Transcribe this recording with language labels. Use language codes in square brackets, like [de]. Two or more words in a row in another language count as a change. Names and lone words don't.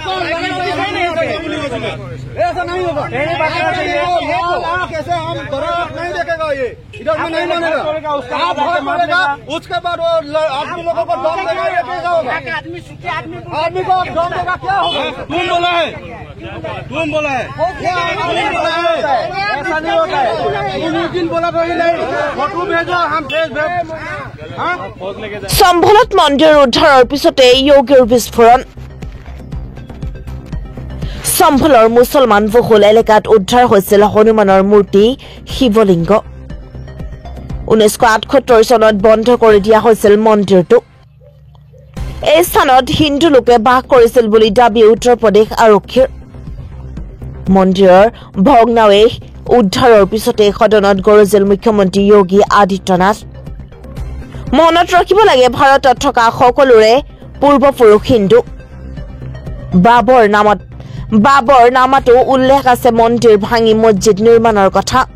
[hi] ऐसा नहीं होगा कैसे हम नहीं देखेगा ये इधर में नहीं मानेगा आप वोट मानेगा उसके बाद वो आदमी लोगों को दम देगा ये कैसा होगा आदमी को दम देगा क्या होगा तुम बोला है ऐसा नहीं होता है तुम बोला कोई नहीं फोटो भेजो हम भेज [as] সম্ভলত মন্দিৰ উদ্ধাৰৰ পিছতে যোগীৰ বিস্ফোৰণ সম্ভলৰ মুছলমান বহুল এলেকাত উদ্ধাৰ হৈছিল হনুমানৰ মূৰ্তি শিৱলিংগ 1978 চনত বন্ধ কৰি দিয়া হৈছিল মন্দিৰটো এই স্থানত হিন্দু লোকে বাস কৰিছিল বুলি দাবী উত্তৰ প্ৰদেশ আৰক্ষীৰ মন্দিৰৰ ভগ্নাৱশেষ উদ্ধাৰৰ পিছতে সদনত গৰজিল মুখ্যমন্ত্ৰী যোগী আদিত্যনাথ মনত ৰাখিব লাগে ভাৰতত থকা সকলোৰে পূৰ্বপুৰুষ হিন্দু বাবৰ নামতো উল্লেখ আছে মন্দিৰ ভাঙি মছজিদ নিৰ্মাণৰ কথা